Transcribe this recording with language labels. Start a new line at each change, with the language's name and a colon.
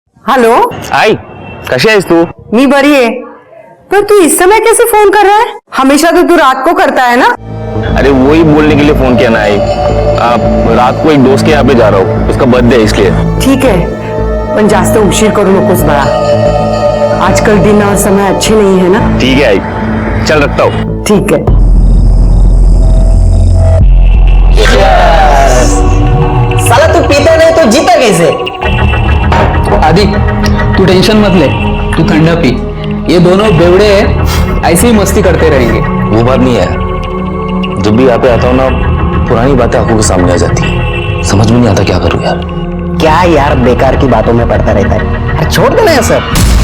English: hello,
Marathi: आई कशी आहेस तू? मी बरी आहे.
Hindi: पर तू इस समय कैसे फोन कर रहा है? हमेशा तो तू रात को करता है ना. अरे वही बोलने के लिए फोन किया ना आई. रात को एक दोस्त के यहाँ पे जा रहा हूँ, उसका बर्थडे है इसलिए.
Marathi: ठीक है, पण जास्त उशीर करू नकोस बाळा.
Hindi: आजकल दिन और समय अच्छे नहीं है ना. ठीक है आई, चल रखता हूँ. ठीक है. साला तू पीता नहीं तो जीता कैसे? आदि तू टेंशन मत ले, तू ठंडा पी. ये दोनों बेवड़े ऐसे ही मस्ती करते रहेंगे. वो बात नहीं है, जब भी यहाँ पे आता हूँ ना पुरानी बातें आंखों के सामने आ जाती है. समझ में नहीं आता क्या करूँ यार. क्या यार बेकार की बातों में पड़ता रहता है. अरे छोड़ देना ये सब.